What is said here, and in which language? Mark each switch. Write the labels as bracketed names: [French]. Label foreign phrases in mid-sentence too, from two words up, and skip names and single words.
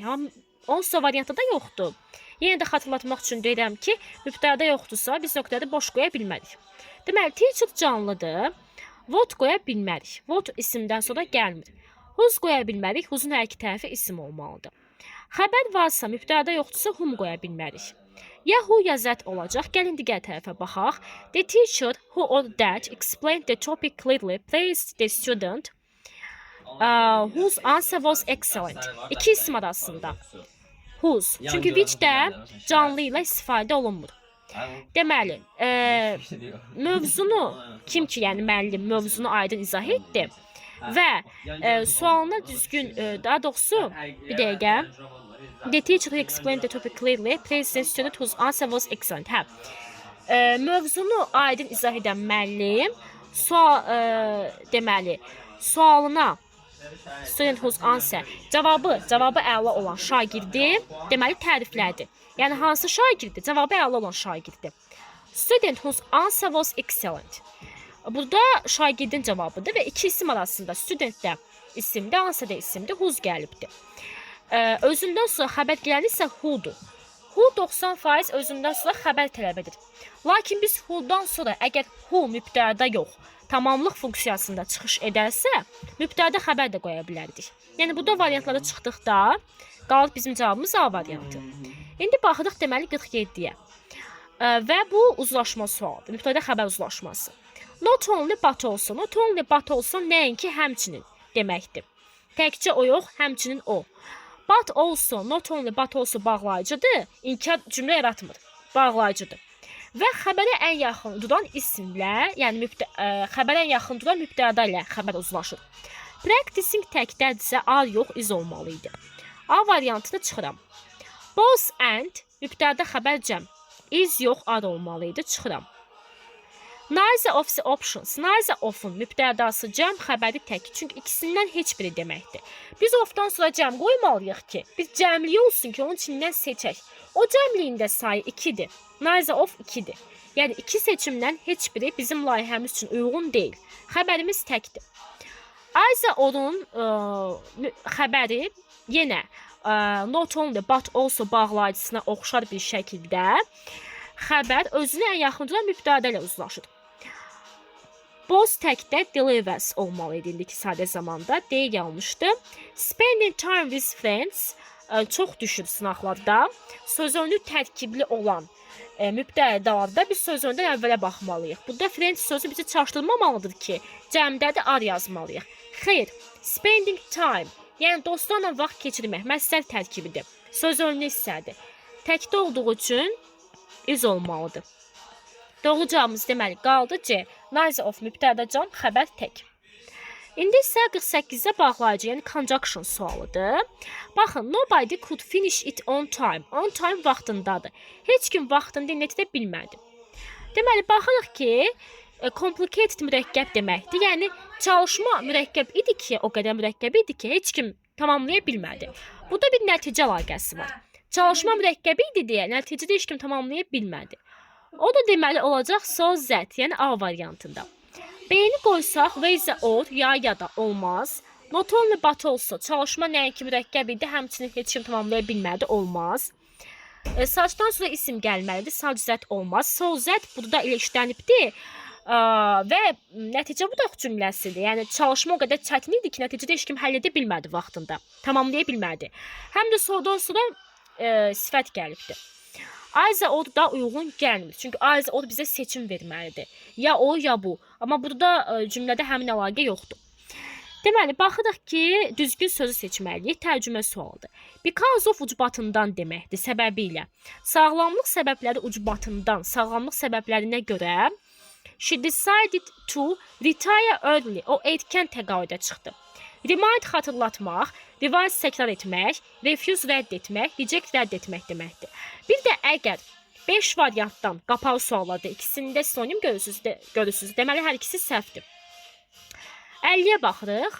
[Azerbaijani] Amma onsuz da variantında yoxdur. Yenə də xatırlatmaq üçün deyirəm ki, mübtəda yoxdursa, biz nöqtədə boş qoya bilmərik. Deməli, teacher canlıdır. What qoya bilmərik. What isimdən sonra gəlmir. Whose qoya bilmərik. Whose'un hər iki tərəfi isim olmalıdır. Xəbər varsa, mübtəda yoxdursa, whom qoya bilmərik. Ya who ya that olacaq. Gəlin digər tərəfə baxaq. [English] The teacher who or that explained the topic clearly praised the student whose answer was excellent. [Azerbaijani] İki isim arasında. Whose. Çünki which də canlı ilə istifadə olunmur. Deməli, mövzunu kim ki, yəni müəllim mövzunu aydın izah etdi və sualına düzgün, daha doğrusu bir dəqiqə. [English] The teacher who explained the topic clearly praised the student whose answer was excellent. [Azerbaijani] Mövzunu aydın izah edən müəllim deməli, sualına [English] student whose answer [Azerbaijani] cavabı əla olan şagirdi deməli təriflədi. Yəni hansı şagirdi? Cavabı əla olan şagirdi. [English] Student whose answer was excellent. [Azerbaijani] Burada şagirdin cavabıdır və iki isim arasında studentdə isimdir, answer də isimdir, whose gəlibdir. Özündən sonra xəbər gələni isə who'dur. Who 90% özündən sonra xəbər tələb edir. Lakin biz who'dan sonra əgər who mübtəda yox, tamamlıq funksiyasında çıxış edərsə, mübtəda xəbər də qoya bilərdik. Yəni burada variantlara çıxdıqda qalır bizim cavabımız A variantı. İndi baxırıq deməli 47-yə. Və bu uzlaşma sualıdır. Mübtəda xəbər uzlaşması. [English] Not only but also. Not only but also [Azerbaijani] nəinki həmçinin deməkdir. Təkcə o yox, həmçinin o. [English] But also, not only but also bağlayıcıdır. [Azerbaijani] İnkar cümlə yaratmır. Bağlayıcıdır. Və xəbərə ən yaxın duran isimlə, yəni xəbərə ən yaxın duran mübtəda ilə xəbər uzlaşır. Practicing təkdədirsə A yox, is olmalı idi. A variantını çıxıram. [English] Both and [Azerbaijani] mübtəda xəbər cəm. Is yox, A olmalı idi. Çıxıram. [English] Neither of the options. Neither of'un [Azerbaijani] mübtədası cəm, xəbəri tək. Çünki ikisindən heç biri deməkdir. Biz of'dan sonra cəm qoymalıyıq ki, biz cəmliyi olsun ki, onun içindən seçək. O cəmliyində sayı 2-dir. [English] Neither of [Azerbaijani] 2-dir. Yəni iki seçimdən heç biri bizim layihəmiz üçün uyğun deyil. Xəbərimiz təkdir. [English] Either or'un [Azerbaijani] xəbəri yenə [English] not only but also [Azerbaijani] bağlayıcısına oxşar bir şəkildə xəbər özünə ən yaxın duran mübtəda ilə uzlaşır. Both təkdə delivers olmalı idi indiki sadə zamanda. D yanlışdır. [English] Spending time with friends [Azerbaijani] çox düşür sınaqlarda. Söz önlü tərkibli olan mübtədalarda biz söz öndən əvvələ baxmalıyıq. Burada friends sözü bizi çaşdırmamalıdır ki, cəmdədir ar yazmalıyıq. Xeyr, [English] spending time, [Azerbaijani] yəni dostlarla vaxt keçirmək məsəl tərkibidir. Söz önlü hissədir. Təkdə olduğu üçün is olmalıdır. Doğru cavabımız deməli qaldı C. [English] Neither of [Azerbaijani] mübtəda cəm, xəbər tək. İndi isə 48-ə bağlayıcı, yəni conjunction sualıdır. Baxın, [English] nobody could finish it on time. On time vaxtındadır. [Azerbaijani] Heç kim vaxtında neticə bilmədi. Deməli, baxırıq ki, complicated mürəkkəb deməkdir. Yəni, çalışma mürəkkəb idi ki, o qədər mürəkkəb idi ki, heç kim tamamlaya bilmədi. Burada bir nəticə əlaqəsi var. Çalışma mürəkkəbi idi deyə, nəticədə heç kim tamamlaya bilmədi. O da deməli olacaq [English] so that, [Azerbaijani] yəni A variantında. B-ni qoysaq, [English] whether or, [Azerbaijani] ya da olmaz. [English] Not only but also, [Azerbaijani] çalışma nəinki mürəkkəb idi, həmçinin heç kim tamamlaya bilmədi, olmaz. Suchdan sonra isim gəlməlidir, [English] such that olmaz. So that [Azerbaijani] burada ilə işlənibdir və nəticə bu da cümləsidir. Yəni çalışma o qədər çətin idi ki, nəticədə heç kim həll edə bilmədi vaxtında, tamamlaya bilmədi. Həm də sodan sonra sifət gəlibdir. [English] Either or [Azerbaijani] da uyğun gəlmir. Çünki [English] either or [Azerbaijani] bizə seçim verməlidir. Ya o, ya bu. Amma burada cümlədə həmin əlaqə yoxdur. Deməli, baxırıq ki, düzgün sözü seçməliyik. Tərcümə sualıdır. [English] Because of [Azerbaijani] ucbatından deməkdir, səbəbi ilə. Sağlamlıq səbəbləri ucbatından, sağlamlıq səbəblərinə görə [English] she decided to retire early. [Azerbaijani] O erkən təqaüdə çıxdı. Remind xatırlatmaq, revise təkrar etmək, refuse rədd etmək, reject rədd etmək deməkdir. Bir də əgər 5 variantdan qapalı suallarda ikisində sinonim görürsünüz, deməli hər ikisi səhvdir. 50-yə baxırıq.